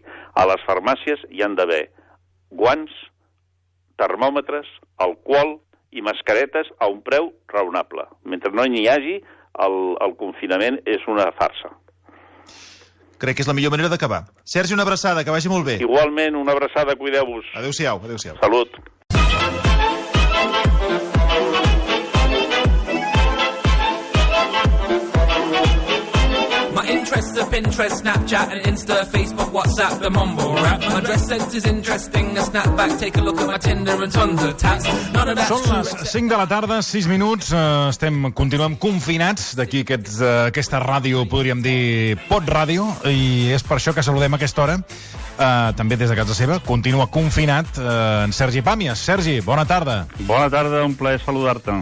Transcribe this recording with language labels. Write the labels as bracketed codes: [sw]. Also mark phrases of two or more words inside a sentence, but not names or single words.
[ca] A les farmàcies hi han d'haver guants, termòmetres, alcohol i mascaretes a un preu raonable. Mentre no n'hi hagi, el confinament és una farsa. Crec que és la millor manera d'acabar. Sergi, una abraçada, que vagi molt bé. Igualment, una abraçada, cuideu-vos. Adéu-siau. Salut. [en] Interests of Pinterest, Snapchat and Insta, Facebook, WhatsApp, the mumble rap. My dress sense is interesting, a snapback, take a look at my Tinder and tons of tats. None of that's true. [ca] Són les 5 de la tarda, 6 minuts, continuem confinats d'aquí aquesta ràdio, podríem dir, Pot Ràdio, i és per això que saludem a aquesta hora, també des de casa seva, continua confinat en Sergi Pàmies. Sergi, bona tarda. Bona tarda, un plaer saludar-te.